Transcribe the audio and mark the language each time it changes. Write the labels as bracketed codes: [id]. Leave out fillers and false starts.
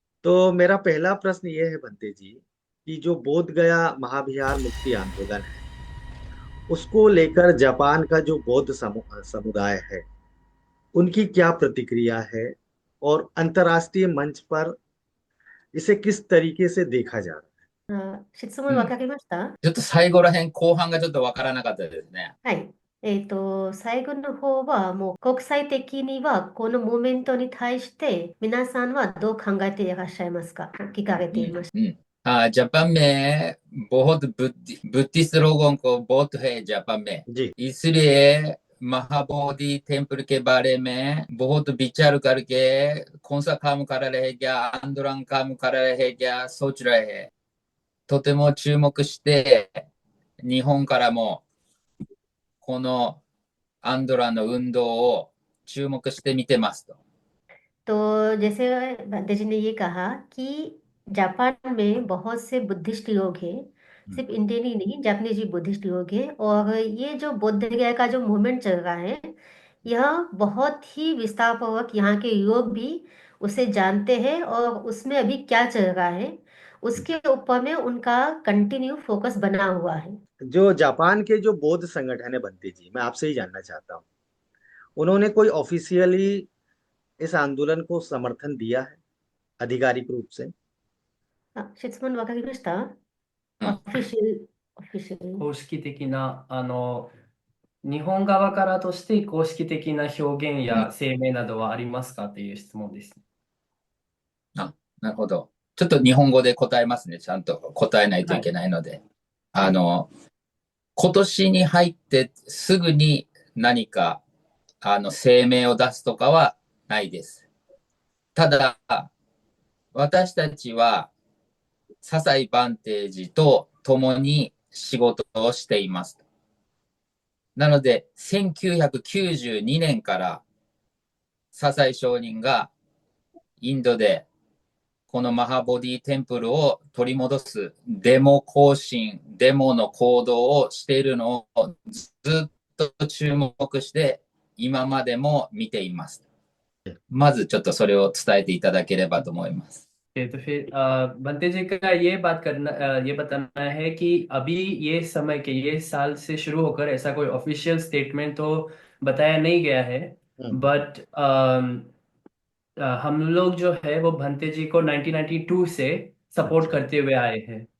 [hi] तो मेरा पहला प्रश्न ये है भंते जी कि जो बोध गया महाविहार मुक्ति आंदोलन है उसको लेकर जापान का जो बौद्ध समुदाय है उनकी क्या प्रतिक्रिया है और अंतर्राष्ट्रीय मंच पर इसे किस तरीके से देखा जा रहा है? [ja] 質問わかりました？ちょっと最後らへん後半がちょっとわからなかったですね。はい。最後の方はもう国際的にはこのモーメントに対して皆さんはどう考えていらっしゃいますか？聞かれていました。 [hi] जापान में बहुत बुद्धिस्ट लोगों को बहुत है जापान में, इसलिए महाबोधि टेम्पल के बारे में बहुत विचार करके कौन सा काम कर रहे हैं, क्या आंदोलन काम कर रहे हैं, क्या सोच रहे हैं। [ja] とても注目して日本からもこのアンドラの運動を注目して見てますと。 [hi] तो जैसे बंते जी ने ये कहा कि जापान में बहुत से बुद्धिस्ट लोग हैं, सिर्फ इंडियन ही नहीं जापानीज भी बुद्धिस्ट लोग हैं, और ये जो बोध गया का जो मूवमेंट चल रहा है यह बहुत ही विस्तारपूर्वक यहाँ के लोग भी उसे जानते हैं और उसमें अभी क्या चल रहा है उसके ऊपर में उनका कंटिन्यू फोकस बना हुआ है। जो जापान के जो बौद्ध संगठन है भंते जी, मैं आपसे ही जानना चाहता हूँ, उन्होंने कोई ऑफिशियली इस आंदोलन को समर्थन दिया है आधिकारिक रूप से? [ja] 質問わかりました？オフィシャル公式的な日本側からとして公式的な表現や声明などはありますかという質問です。なるほど。ちょっと日本語で答えますね。ちゃんと答えないといけないので。今年に入ってすぐに何か声明を出すとかはないです。ただ、私たちは笹井バンテージと共に仕事をしています。なので、1992年から笹井上人がインドでこのマハボディテンプルを取り戻すデモ行進、デモの行動をしているのをずっと注目して今までも見ています。まずちょっとそれを伝えていただければと思います。 [hi] तो फिर बंते जी का ये बताना है कि अभी ये समय के ये साल से शुरू होकर ऐसा कोई ऑफिशियल स्टेटमेंट तो बताया नहीं गया है, बट हम लोग जो है वो भंते जी को 1992 से सपोर्ट करते हुए आए हैं।